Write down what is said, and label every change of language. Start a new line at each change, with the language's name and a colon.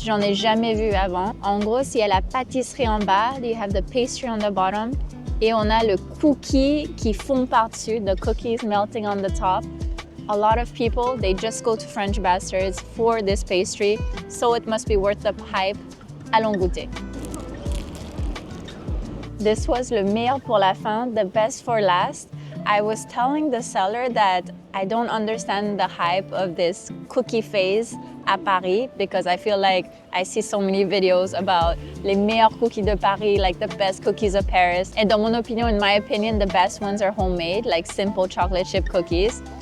French: J'en ai jamais vu avant. En gros, il y a la pâtisserie en bas,
English: you have the pastry on the bottom,
French: et on a le cookie qui fond par-dessus,
English: the cookies melting on the top. A lot of people, they just go to French Bastards for this pastry, so it must be worth the hype.
French: Allons goûter.
English: This was
French: le meilleur pour la fin,
English: the best for last. I was telling the seller that I don't understand the hype of this cookie phase
French: à Paris
English: because I feel like I see so many videos about
French: les meilleurs cookies de Paris,
English: like the best cookies of Paris. And
French: dans mon opinion,
English: in my opinion, the best ones are homemade, like simple chocolate chip cookies.